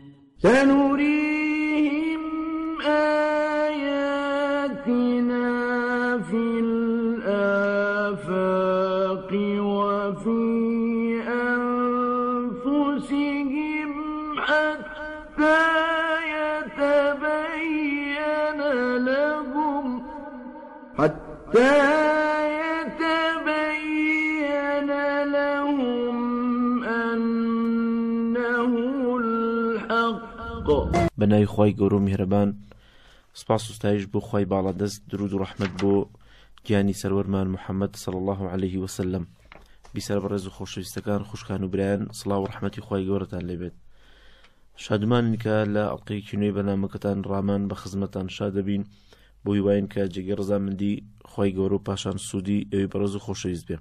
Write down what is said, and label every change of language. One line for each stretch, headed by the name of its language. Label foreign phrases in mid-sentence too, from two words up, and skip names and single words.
Arabic: سنريهم آياتنا في الآفاق وفي أنفسهم حتى يتبين لهم أنه الحق.
Central Kurdish: بنای خوای گەورە و میهرەبان، سپاس و ستایش بۆ خوای باڵادەست، درود و ڕەحمەت بۆ گیانی سەروەرمان محەممەد
Arabic: صلی الله عليه وسلم.
Central Kurdish: بیسەر بەڕێز و خۆشەویستەکان، خوشکان و برایان، سڵاو و ڕەحمەتی خوای گەورەتان لێبێت. شادمانین کە لە ئەڵقەیەکی نوێی بەنامەکەتان ڕامان بە خزمەتان شاد دەبین بۆ هیواین کە جێگەی ڕزامەندی خوای گەورە و پاشان سوودی ئەوەی بەڕێز و خۆشەویست بێ.